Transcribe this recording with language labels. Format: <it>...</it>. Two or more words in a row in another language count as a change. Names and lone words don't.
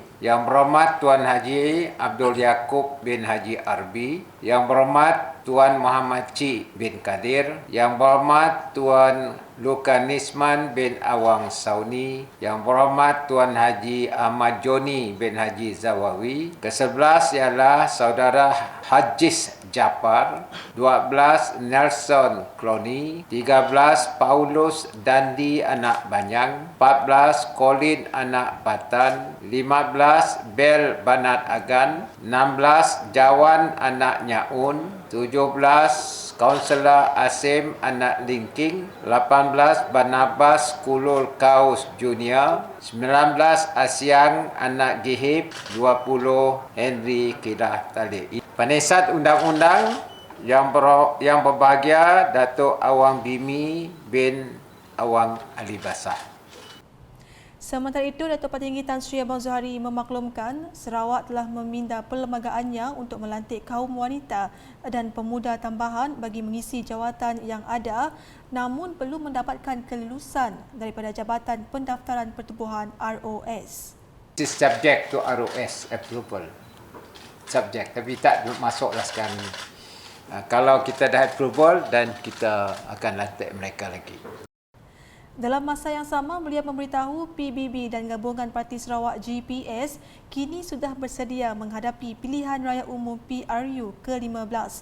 <ms>Yang Berhormat Tuan Haji Abdul Yaakob bin Haji Arbi. Yang Berhormat Tuan Muhammad Cik bin Kadir. Yang Berhormat Tuan Lukanisman bin Awang Sauni. Yang Berhormat Tuan Haji Ahmad Joni bin Haji Zawawi. Ke-11 ialah Saudara Hajis Japar. 12 Nelson Cloney. 13 Paulus Dandi Anak Banyang. 14 Colin Anak Patan. 15 Bel Banat Agan. 16 Jawan Anak Nyaun. 17 Kaunselor Asim Anak Lingking. 18 Barnabas Kulul Kaus Junior. 19 Asyang Anak Gihib. 20 Henry Kilah Talib. Penasihat Undang-Undang yang berbahagia Datuk Awang Bimi bin Awang Ali Basah. Sementara itu, Datuk Patinggi Tan Sri Abang Zohari memaklumkan Sarawak telah meminda perlembagaannya untuk melantik kaum wanita dan pemuda tambahan bagi mengisi jawatan yang ada, namun perlu mendapatkan kelulusan daripada Jabatan Pendaftaran Pertubuhan ROS.</ms> <en>This is subject to ROS approval.</en> <ms>Subject, tapi tak masuklah sekarang ni. Kalau kita dah approval, dan kita akan lantik mereka lagi. Dalam masa yang sama, beliau memberitahu PBB dan Gabungan Parti Sarawak GPS kini sudah bersedia menghadapi pilihan raya umum PRU ke-15.</ms>